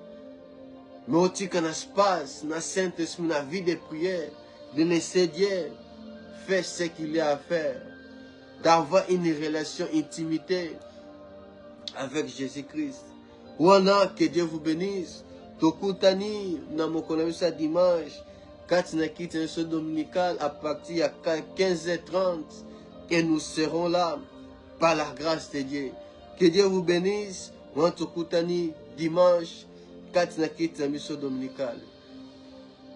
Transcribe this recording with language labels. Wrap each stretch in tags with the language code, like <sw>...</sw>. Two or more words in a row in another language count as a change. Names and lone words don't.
<fr>Mais tu as un espace, dans Saint-Esprit, dans la vie de prière, de laisser Dieu faire ce qu'il a à faire. D'avoir une relation intimité avec Jésus-Christ. Voilà, que Dieu vous bénisse.</fr> <ln>Tokutani, na mokonamisa</ln> <fr>dimanche, quand on a quitté ce dominical à partir de 15h30, et nous serons là par la grâce de Dieu. Que Dieu vous bénisse. Moi, Tokutani, dimanche, quand on a quitté ce dominical.</fr>